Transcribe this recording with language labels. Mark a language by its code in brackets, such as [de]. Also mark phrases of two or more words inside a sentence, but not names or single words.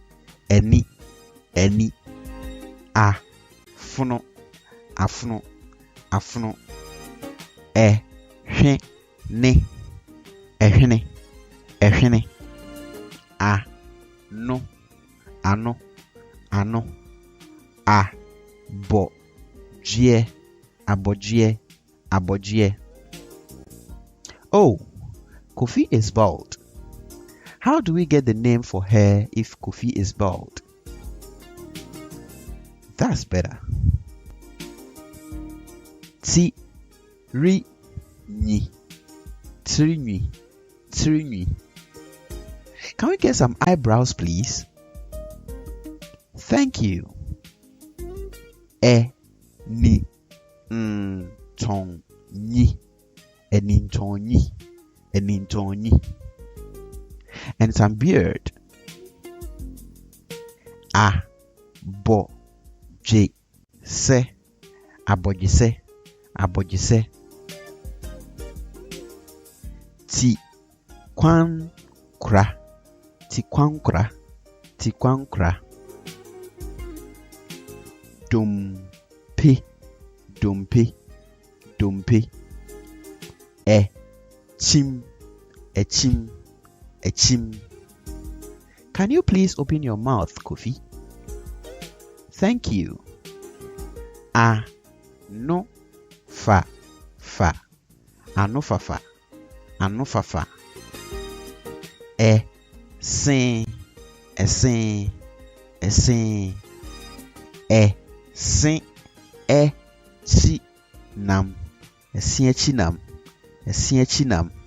[ak] afuno, ehwene, ano, abojie. [en] Oh, Kofi is bald. How do we get the name for her if Kofi is bald? That's better. Tirinyi. Can we get some eyebrows, please? Thank you. Enintonyi. And some beard. Abojise. Tikwankra. Dumpe. Echim. Can you please open your mouth, Kofi? Thank you. Anofafa. Esin. Echinam.